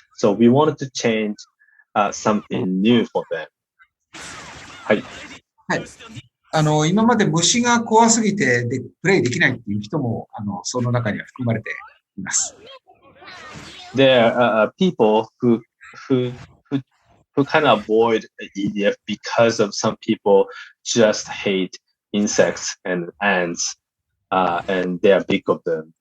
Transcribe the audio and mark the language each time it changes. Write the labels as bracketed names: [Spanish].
[English] So we wanted to change something new for them. [Japanese] はい。はい。今まで虫が怖すぎてプレイできないっていう人も、その中には含まれています。 [English] There are people who kind of avoid EDF because of some people just hate insects and ants, and they are big of them.